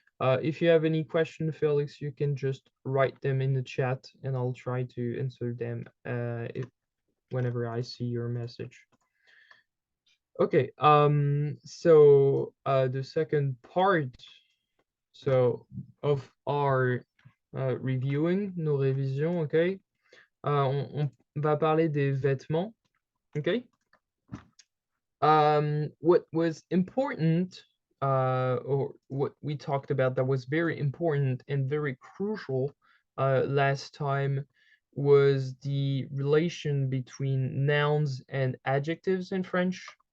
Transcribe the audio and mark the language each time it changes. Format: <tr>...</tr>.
<en>If you have any question, Felix, you can just write them in the chat and I'll try to answer them whenever I see your message. Okay, so the second part of our reviewing,</en> <fr>nos révisions,</fr> <en>okay?</en> <fr>On va parler des vêtements, okay?</fr> <en>What was important, or what we talked about that was very important and very crucial last time was the relation between nouns and adjectives in French.</en>